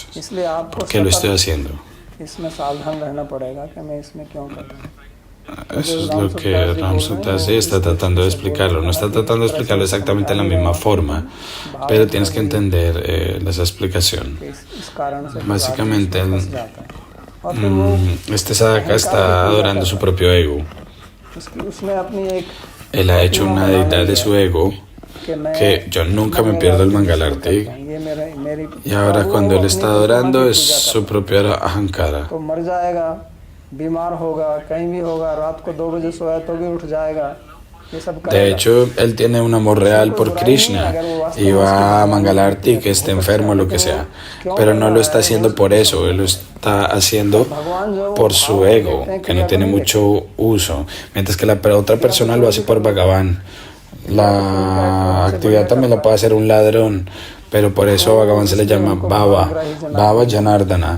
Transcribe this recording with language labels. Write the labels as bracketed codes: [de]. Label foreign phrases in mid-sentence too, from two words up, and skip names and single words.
[es] ¿Por qué lo estoy haciendo? Eso es lo que Ram Sutta está tratando de explicarlo. No está tratando de explicarlo exactamente de la misma forma, pero tienes que entender esa explicación. Básicamente, [hi] और फिर वो [es] Este sadhaka está adorando su propio ego. [hi] उसने अपनी एक [es] Él ha hecho una deidad de su ego, que yo nunca me pierdo el Mangalarti. [hi] ये मेरी [es] Y ahora cuando él está adorando es su propio ahankara. [hi] तो मर जाएगा, बीमार होगा, कहीं भी होगा, रात को 2 बजे सोया तो भी उठ जाएगा, ये सब [es] De hecho, él tiene un amor real por Krishna y va a Mangalarti, que esté enfermo o lo que sea. Pero no lo está haciendo por eso, él lo está haciendo por su ego, que no tiene mucho uso. Mientras que la otra persona lo hace por Bhagavan. La actividad también la puede hacer un ladrón, pero por eso a Bhagavan se le llama Bhava, Bhava Janardana.